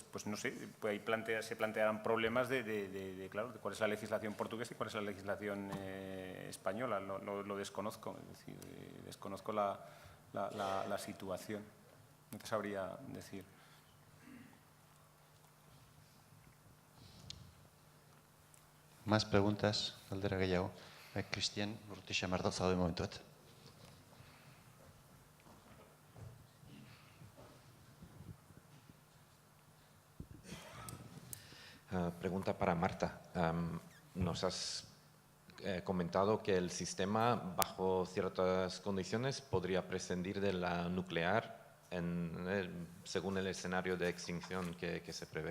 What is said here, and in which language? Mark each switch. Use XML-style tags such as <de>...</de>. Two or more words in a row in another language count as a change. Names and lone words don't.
<es>Pues no sé, pues ahí se plantearán problemas de cuál es la legislación portuguesa y cuál es la legislación española. Lo desconozco, es decir, desconozco la situación. No te sabría decir. Más preguntas,</es> <eu>galdera gehiago. Cristian, urtixa mardo zaude momentu bat.</eu> <es>Pregunta para Marta. Nos has comentado que el sistema, bajo ciertas condiciones, podría prescindir de la nuclear según el escenario de extinción que se prevé.</es>